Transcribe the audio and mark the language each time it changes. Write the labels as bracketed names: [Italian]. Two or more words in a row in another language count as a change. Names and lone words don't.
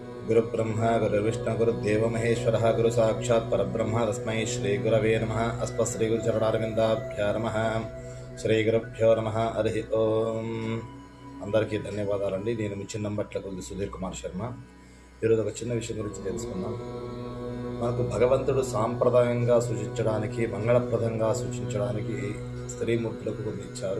[Sanskrit] गुरुब्रह्मा गुरुविष्णु गुरुदेव महेश्वरः गुरु साक्षात् परब्रह्म तस्मै श्री गुरवे नमः। अस्मत् श्री गुरुचरणारविन्दाभ्यां नमः। శ్రీ గురుభ్యో నమః హరి ఓం. [Telugu] అందరికీ ధన్యవాదాలండి. నేను మీ చిన్నంబట్ల కొద్ది సుధీర్ కుమార్ శర్మ. ఈరోజు ఒక చిన్న విషయం గురించి తెలుసుకుందాం. మనకు భగవంతుడు సాంప్రదాయంగా సూచించడానికి, మంగళప్రదంగా సూచించడానికి స్త్రీమూర్తులకు కొన్ని ఇచ్చారు.